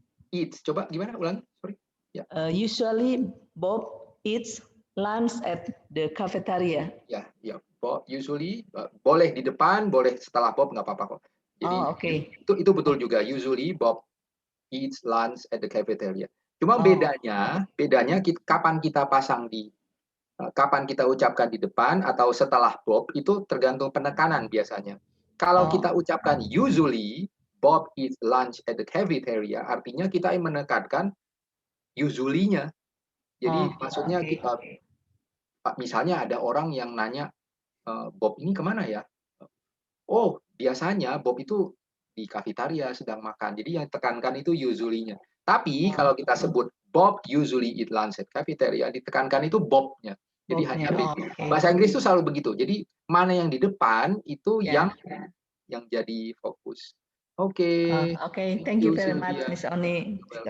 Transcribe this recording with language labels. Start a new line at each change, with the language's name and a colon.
Indonesian: Eats. Coba gimana? Ulangi. Sorry. Ya.
English: Usually Bob eats lunch at the cafeteria.
Indonesian: Ya. Bob usually boleh di depan, boleh setelah Bob, nggak apa-apa kok. Jadi
English: okay.
Indonesian: itu betul juga.
English: Usually Bob eats lunch at the cafeteria.
Indonesian: Cuma bedanya kapan kita pasang kapan kita ucapkan di depan atau setelah Bob itu tergantung penekanan biasanya. Kalau kita ucapkan
English: usually Bob eats lunch at the cafeteria,
Indonesian: artinya kita menekankan usually-nya. Jadi maksudnya kita misalnya ada orang yang nanya, Bob ini kemana ya? Oh, biasanya Bob itu di kafetaria sedang makan. Jadi yang tekankan itu usually-nya. Tapi kalau kita sebut
English: Bob usually eat lunch at cafeteria,
Indonesian: ditekankan itu Bob-nya. Jadi hanya bahasa Inggris itu selalu begitu. Jadi mana yang di depan itu yang jadi fokus. Oke.
English: Oke, thank you very much, Miss Oni.